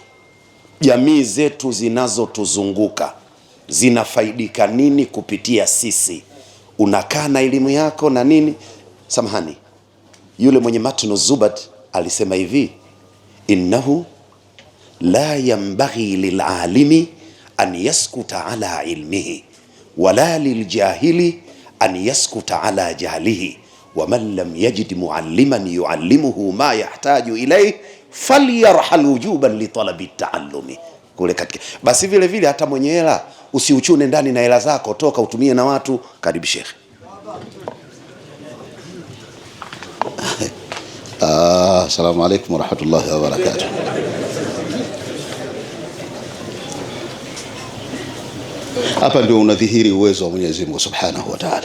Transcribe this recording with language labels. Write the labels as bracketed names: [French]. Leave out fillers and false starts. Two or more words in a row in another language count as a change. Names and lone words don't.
[Swahili] Jamii zetu zinazotuzunguka zinafaidika nini kupitia sisi? Unakaa na elimu yako na nini. Samahani, yule mwenye matnu Zubat alisema hivi, [Arabic] إنه لا ينبغي للعالم أن يسكت على علمه ولا للجاهل أن يسكت على جهله ومن لم يجد معلما يعلمه ما يحتاج إليه فليرحل وجوبا لطلب التعلم. [Swahili] Kule katika basi vile vile hata mwenye hela usiuchune ndani na hela zako, toka utumie na watu. Karibu Sheikh. [Arabic] السلام عليكم ورحمة الله وبركاته. [Swahili] Hapa ndio unadhihiri uwezo wa Mwenyezi Mungu [Arabic] سبحانه وتعالى.